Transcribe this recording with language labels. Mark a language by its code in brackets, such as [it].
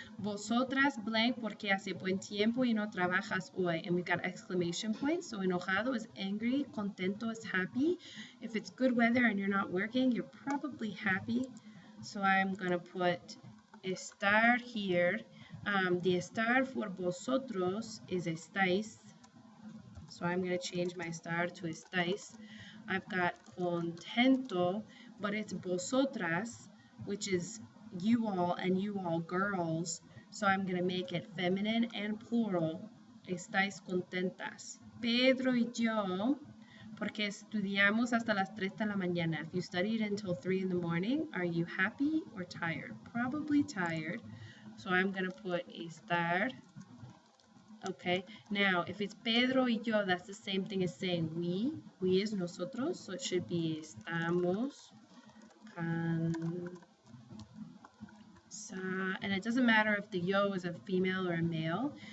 [es] Vosotras blank porque hace buen tiempo y no trabajas hoy. [en] And we've got exclamation points. So enojado is angry, contento is happy. If it's good weather and you're not working, you're probably happy. So I'm going to put estar here. The estar for vosotros is estáis. So I'm going to change my estar to estáis. I've got contento, but it's vosotras, which is you all and you all girls. So I'm going to make it feminine and plural. [es] Estáis contentas. Pedro y yo, porque estudiamos hasta las 3 de la mañana. [en] If you studied until 3 in the morning, are you happy or tired? Probably tired. So I'm going to put estar. Okay, now if it's [es] Pedro y yo, [en] that's the same thing as saying we. We is nosotros, so it should be estamos and it doesn't matter if the yo is a female or a male.